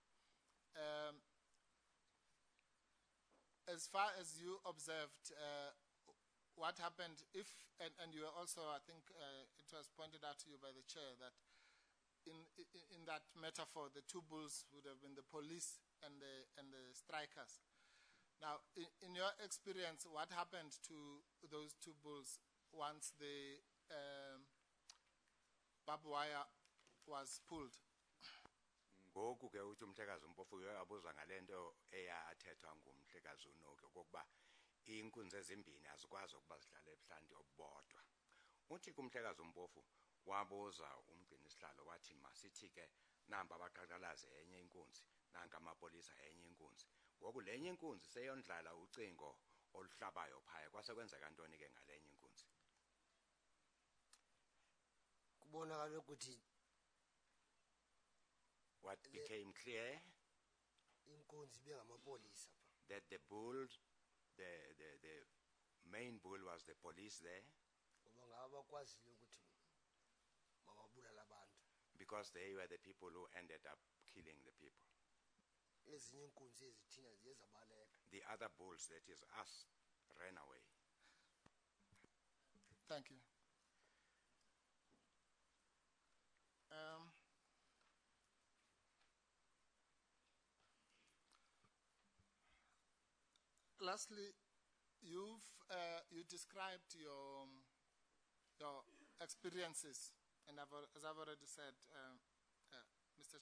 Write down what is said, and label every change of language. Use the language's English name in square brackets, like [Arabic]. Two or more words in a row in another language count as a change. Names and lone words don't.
[English] As far as you observed, what happened if, and you were also, I think it was pointed out to you by the chair that in that metaphor, the 2 bulls would have been the police and the strikers. Now, in your experience, what happened to those two bulls once the barbed wire was pulled? [Xhosa] Ngoku ke uthi umhlekazi uMpofu uyabuza ngalento eyathethwa ngumhlekazi uNoki okokuba inkunzi ezimbini azikwazi ukuba zidlale ebuhlanti obodwa. Uthi kumhlekazi uMpofu wabuza umgcini isihlalo wathi masithi ke namba abaqaqalazi enye inkunzi nanka amapolisa enye inkunzi. Ngoku lenye inkunzi seyondlala ucingo oluhlabayo phaya kwasekwenzeka ntoni ke ngalenye inkunzi? Kubonakala ukuthi [English] What became clear [Xhosa] inkunzi bengamapolisa pha. [English] that the bull, the main bull was the police there [Xhosa] Ngoba ngaba bakwazile ukuthi mababulala abantu. [English] because they were the people who ended up killing the people. [Xhosa] Ezinye inkunzi ezithina ziyezabaleka. [English] The other bulls, that is us, ran away. Thank you. Lastly, you described your experiences, and as I've already said, Mr.